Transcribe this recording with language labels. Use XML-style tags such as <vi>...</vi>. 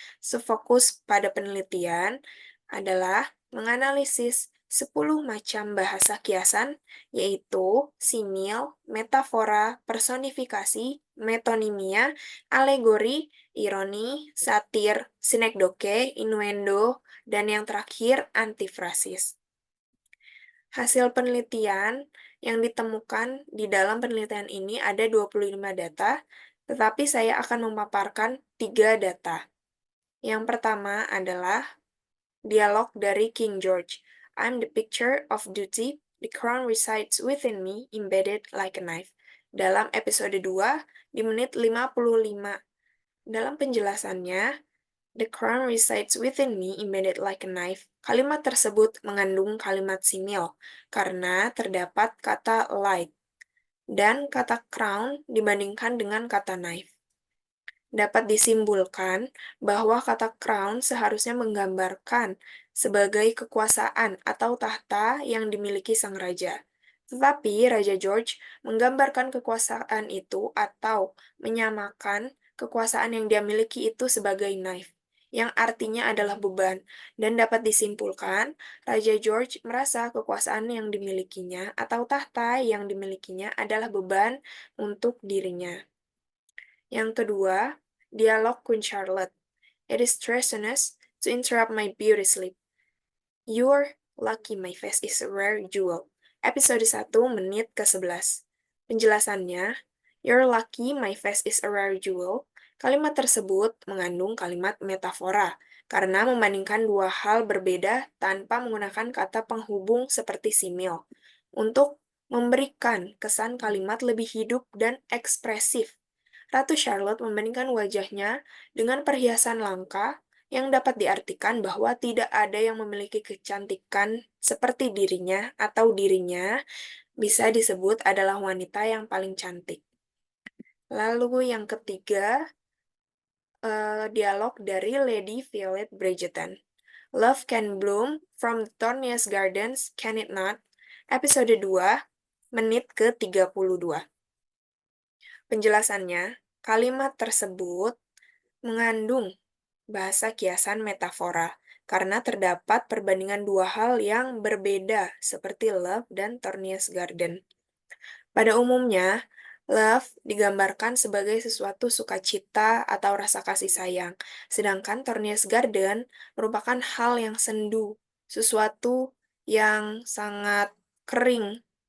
<id>Sefokus pada penelitian adalah menganalisis 10 macam bahasa kiasan, yaitu simil, metafora, personifikasi, metonimia, alegori, ironi, satir, sinekdoke, innuendo, dan yang terakhir antifrasis. Hasil penelitian yang ditemukan di dalam penelitian ini ada 25 data, tetapi saya akan memaparkan 3 data. Yang pertama adalah dialog dari King George.</id> <en>I'm the picture of duty, the crown resides within me, embedded like a knife.</en> <id>Dalam episode 2, di menit 55. Dalam penjelasannya,</id> <en>the crown resides within me, embedded like a knife.</en> <id>Kalimat tersebut mengandung kalimat simil, karena terdapat kata light dan kata crown dibandingkan dengan kata knife. Dapat disimpulkan bahwa kata crown seharusnya menggambarkan sebagai kekuasaan atau tahta yang dimiliki sang raja. Tetapi Raja George menggambarkan kekuasaan itu atau menyamakan kekuasaan yang dia miliki itu sebagai knife, yang artinya adalah beban, dan dapat disimpulkan, Raja George merasa kekuasaan yang dimilikinya atau tahta yang dimilikinya adalah beban untuk dirinya. Yang kedua, dialog Queen Charlotte.</id> <en>It is treasonous to interrupt my beauty sleep. You're lucky my face is a rare jewel.</en> <id>Episode 1 menit ke-11. Penjelasannya,</id> <en>You're lucky my face is a rare jewel.</en> <id>Kalimat tersebut mengandung kalimat metafora, karena membandingkan dua hal berbeda tanpa menggunakan kata penghubung seperti simil, untuk memberikan kesan kalimat lebih hidup dan ekspresif. Ratu Charlotte membandingkan wajahnya dengan perhiasan langka yang dapat diartikan bahwa tidak ada yang memiliki kecantikan seperti dirinya atau dirinya bisa disebut adalah wanita yang paling cantik. Lalu yang ketiga, dialog dari Lady Violet Bridgerton.</id> <en>Love can bloom from the thorniest gardens, can it not?</en> <id>Episode 2, menit ke-32. Penjelasannya, kalimat tersebut mengandung bahasa kiasan metafora, karena terdapat perbandingan dua hal yang berbeda seperti love dan Thorniest Garden. Pada umumnya, love digambarkan sebagai sesuatu sukacita atau rasa kasih sayang, sedangkan Thorniest Garden merupakan hal yang sendu, sesuatu yang sangat kering.</id>